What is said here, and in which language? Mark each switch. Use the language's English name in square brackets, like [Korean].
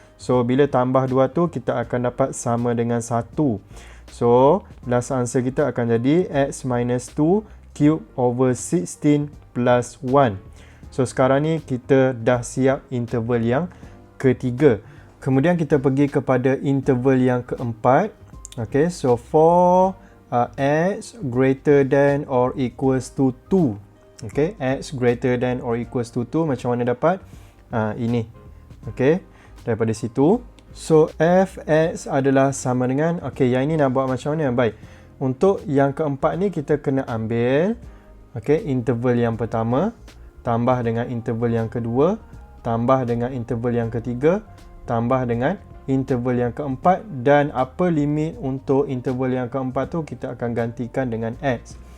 [Malay] So, bila tambah 2 tu, kita akan dapat sama dengan 1. [English] So, last answer [Malay] kita akan jadi [English] x minus 2 cube over 16 plus 1. [Malay] So, sekarang ni kita dah siap interval yang ketiga. Kemudian kita pergi kepada interval yang keempat. [English] Okay, so for x greater than or equals to 2. Okay, x greater than or equals to 2. [Malay] Macam mana dapat? Ini. Okay, daripada situ. So, fx adalah sama dengan, okay, yang ini nak buat macam mana? Baik. Untuk yang keempat ni kita kena ambil, okay, interval yang pertama tambah dengan interval yang kedua, tambah dengan interval yang ketiga, tambah dengan interval yang keempat, dan upper limit untuk interval yang keempat tu kita akan gantikan dengan x.